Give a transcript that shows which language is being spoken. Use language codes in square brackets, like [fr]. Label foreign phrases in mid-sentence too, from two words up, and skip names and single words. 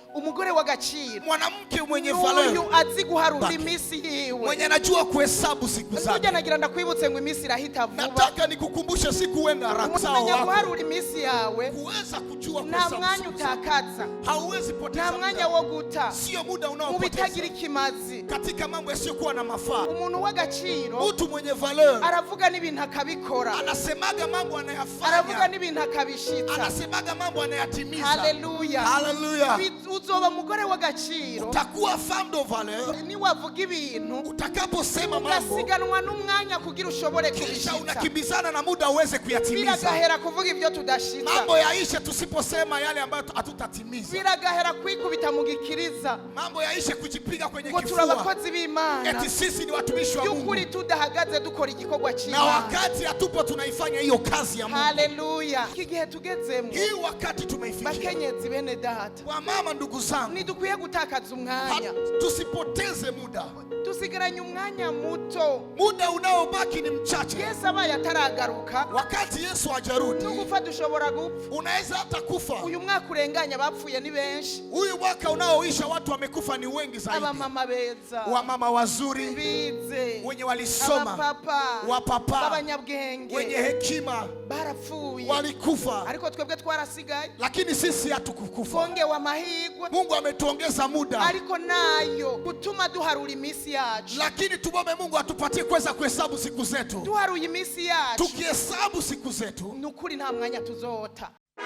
[rn] umugore w'agaciro, [sw] mwanamke mwenye valeur, [rn] uyu azi guharura iminsi yiwe, [sw] mwenye anajua kuhesabu siku zake. [rn] Nujya nagira ndakwibutse ngo iminsi irahita vuba. [sw] Nataka nikukumbushe siku wenda haraka. [rn] Umenya guharura iminsi yawe, [sw] kuweza kujua [rn] nta mwanya utakaza, [sw] hauwezi poteza [rn] nta mwanya wo guta, [sw] sio muda unaopoteza [rn] mubitagira ikimazi, [sw] katika mambo yasiyokuwa na mafaa. [rn] Umuntu w'agaciro, [sw] mtu mwenye valeur, [rn] aravuga n'ibintu akabikora, [sw] anasemaga mambo anayafanya, [rn] aravuga n'ibintu akabishitsa, [sw] anasemaga mambo anayatimiza. Haleluya, haleluya. [rn] Uzoba umugore w'agaciro, [sw] utakuwa [fr] femme de valeur, [rn] ni wavuga ibintu, [sw] utakaposema mambo, [rn] ugasiganwa n'umwanya kugira ushobore kubishitsa, [sw] kisha unakimbizana na muda uweze kuyatimiza. [rn] Biragahera kuvuga ibyo tudashitsa, [sw] mambo yaishe tusiposema yale ambayo hatutatimiza. [rn] Biragahera kwikubita mu gikiriza, [sw] mambo yaishe kujipiga kwenye [rn] kifua, turabakozi b'Imana, [sw] eti sisi ni watumishi wa Mungu, [rn] y'ukuri tudahagaze dukora igikorwa na cy'Imana, [sw] wakati hatupo tunaifanya hiyo kazi ya Mungu. [rn] Haleluya. Iki gihe tugezemo, [sw] hii wakati tumeifikia, [rn] bakenyezi bene data, [sw] wa mama, ndugu zangu, [rn] ntidukwiye gutakaza umwanya, [sw] tusipoteze muda, [rn] tusigaranye umwanya muto, [sw] muda unaobaki ni mchache. [rn] Yesu abaye ataragaruka, [sw] wakati Yesu hajarudi, [rn] tugufa dushobora gupfa, [sw] unaweza hata kufa. [rn] Uyu mwaka urenganya bapfuye ni benshi, [sw] huyu mwaka unaoisha watu wamekufa ni wengi zaidi. [rn] Abamama beza, [sw] wamama wazuri, [rn] bize, [sw] wenye walisoma, wapapa, [rn] abanyabwenge, [sw] wenye hekima, [rn] barapfuye, [sw] walikufa, [rn] ariko twebwe twarasigaye, [sw] lakini sisi hatukukufa. [rn] Twongewe amahirwe, [sw] Mungu ametuongeza muda, [rn] ariko nayo gutuma duharura iminsi yacu, [sw] lakini tubombe Mungu atupatie kuweza kuhesabu siku zetu. [rn] Duharuye iminsi yacu, [sw] tukihesabu siku zetu, [rn] nukuri nta mwanya tuzota.